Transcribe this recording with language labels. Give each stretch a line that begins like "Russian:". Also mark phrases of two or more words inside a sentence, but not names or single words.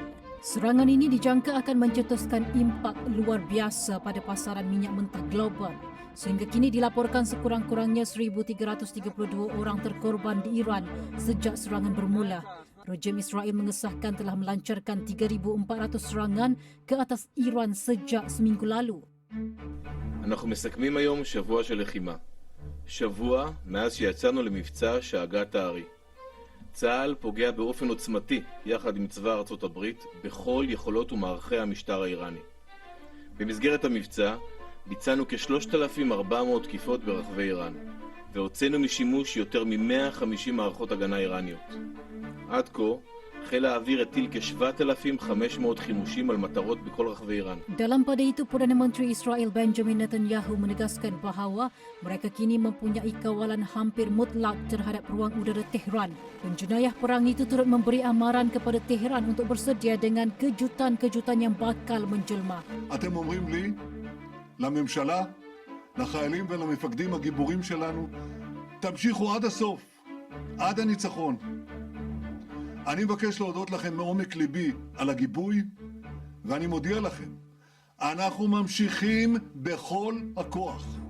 Malay: Serangan ini dijangka akan mencetuskan impak luar biasa pada pasaran minyak mentah global. Sehingga kini dilaporkan sekurang-kurangnya 1,332 orang terkorban di Iran sejak serangan bermula. Rejim Israel mengesahkan telah melancarkan 3,400 serangan ke atas Iran sejak seminggu lalu.
Hebrew: אנחנו מסכמים היום שבוע של לחימה. שבוע מאז שיצאנו למבצע שאגת הארי. צה"ל פוגע באופן עוצמתי יחד עם צבא ארצות הברית בכל יכולות ומערכי המשטר האיראני. במסגרת המבצע ביצענו כ-3,400 תקיפות ברחבי איראן, והוצאנו משימוש יותר מ-150 מערכות הגנה איראניות. עד כה, חיל האוויר הטיל כ-7,500 חימושים על מטרות בכל רחבי איראן.
Malay: Dalam pada itu, Perdana Menteri Israel Benjamin Netanyahu menegaskan bahawa mereka kini mempunyai kawalan hampir mutlak terhadap ruang udara Tehran. Penjenayah perang itu turut memberi amaran kepada Tehran untuk bersedia dengan kejutan-kejutan yang bakal menjelma.
Hebrew: אתם אומרים לי, לממשלה, לחיילים ולמפקדים הגיבורים שלנו, תמשיכו עד הסוף, עד הניצחון. אני מבקש להודות לכם מעומק ליבי על הגיבוי, ואני מודיע לכם, אנחנו ממשיכים בכל הכוח.